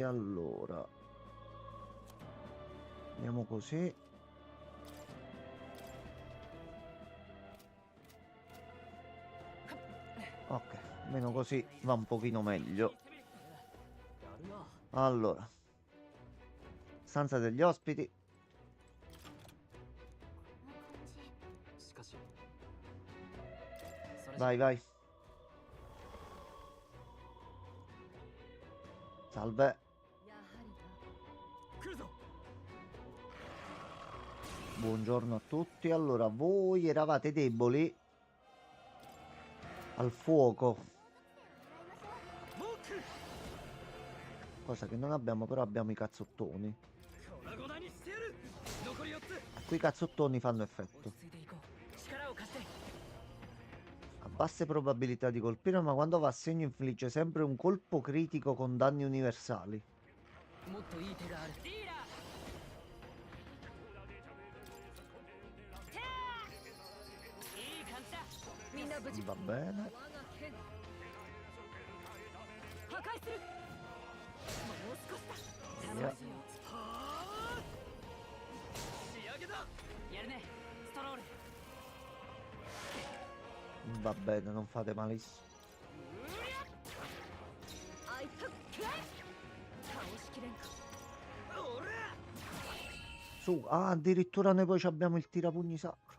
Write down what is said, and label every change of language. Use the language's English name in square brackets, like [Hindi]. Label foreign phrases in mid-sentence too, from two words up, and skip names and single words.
[Italian] Allora. Andiamo così. Ok, almeno così va un pochino meglio. Allora. Stanza degli ospiti. [Japanese] しかしそれ [Italian] Vai. Salve. [Japanese] 来るぞ [Italian] Buongiorno a tutti. Allora, voi eravate deboli al fuoco. Cosa che non abbiamo, però abbiamo i cazzottoni. [Japanese] 粉々にしてやる残り4つ [Italian] Qui i cazzottoni fanno [Japanese] 落 [Italian] effetto. [Japanese] ち着いていこう力を貸して [Italian] Ha basse probabilità di colpire, ma quando va a segno infligge sempre un colpo critico con danni universali. [Japanese] もっといい手があるディーラーいい感じだみんな無事 [Italian] Va bene. [Japanese] 破壊するもう少しだ [Italian] Via. [Japanese] 仕上げだやるねストロール [Italian] Va bene, non fate malissimo. [Japanese] アイタックライ倒しきれんか [Italian] Su, ah, addirittura noi poi abbiamo il tirapugni sacro.